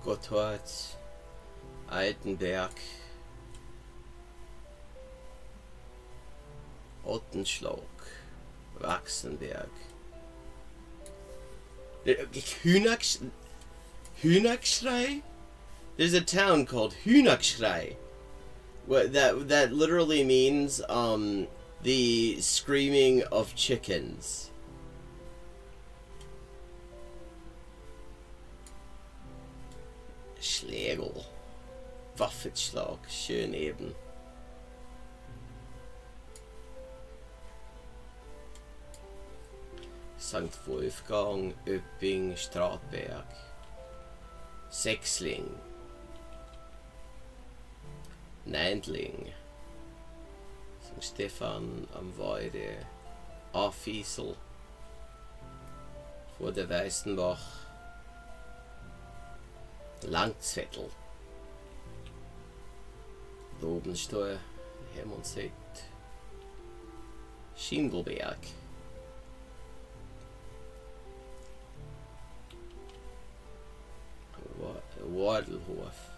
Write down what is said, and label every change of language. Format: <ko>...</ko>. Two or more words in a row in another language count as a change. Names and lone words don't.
<de>Gotthard, Altenberg, Ottenschlag, Wachsenberg. Hühnerschrei?</de> <en>There's a town called Hühnerschrei. What that literally means the screaming of chickens.</en> <de>Schlägel. Waffenschlag. Schön eben. St. Wolfgang, Öpping, Stratberg. Sechsling. Neindling. St. Stefan am Weide. Afisel. Vor der Weißenbach. Langzettel. Lobensteuer. Hermonsett. Schindelberg. Wadelhof.</de>